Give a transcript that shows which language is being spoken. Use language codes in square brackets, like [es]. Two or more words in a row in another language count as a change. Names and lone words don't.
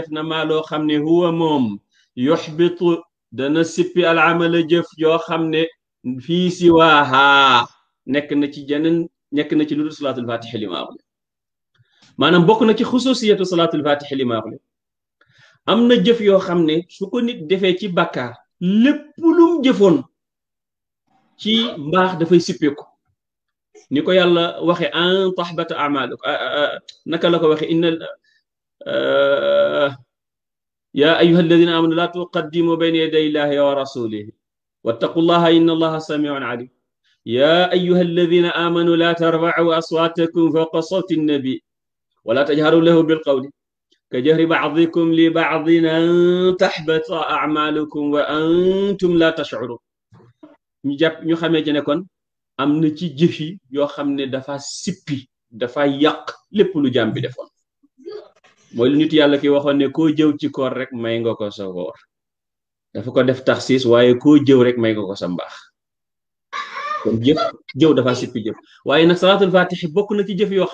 [wo] na maa loo xam ne huwa moom yuxbitu dana sippi al amala jëf yoo xam ne fii siwaaha nekk na ci jeneen nekk na ci lu dul salaatul fatixi li maa wax maanaam bokk na ci xususiyatu salaatul fatixi li maa wax am na jëf yoo xam ne su ko nit defee ci bàkkaar lépp lum jëfoon ci mbaax dafay sippeeku ni ko yàlla waxe [ar] أن تحبط عملك [wo] naka la ko waxe inna [ar] يا أيها الذين آمنوا لا تقدموا بين يدي الله ورسوله واتقوا الله إن الله سميع عليم يا أيها الذين آمنوا لا ترفعوا أصواتكم فوق صوت النبي ولا تجهروا له بالقول كجهر بعضكم لبعض أن تحبط أعمالكم وأنتم لا تشعرون [wo] ñu xamee ci ne kon am na ci jëf yi yoo xam ne dafa sippi dafa yàq lépp lu jaam bi defoon mooy lu nit yàlla ki waxoon ne koo jëw ci koor rek may nga ko sa koor dafa ko def taxsiis waaye koo jëw rek may nga ko sa mbaax kon jëw dafa sippi jëf waaye nag salaatul fatixi bokk na ci jëf yoo